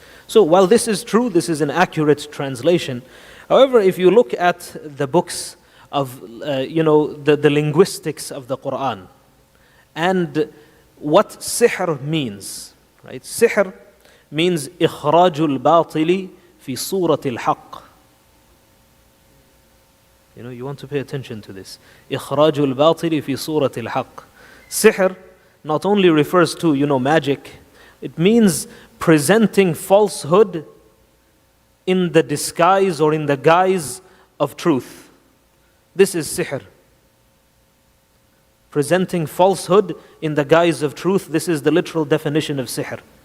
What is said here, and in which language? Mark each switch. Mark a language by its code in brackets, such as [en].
[en] So while this is true, this is an accurate translation. However, if you look at the books of, the linguistics of the Quran, and what sihr means, right? Sihr means [ar] إخراج الباطل في في صورة الحق. [en] You want to pay attention to this. [ar] إخراج الباطل في صورة الحق. [en] Sihr not only refers to, magic, it means presenting falsehood in the disguise or in the guise of truth. This is sihr. Presenting falsehood in the guise of truth. This is the literal definition of sihr.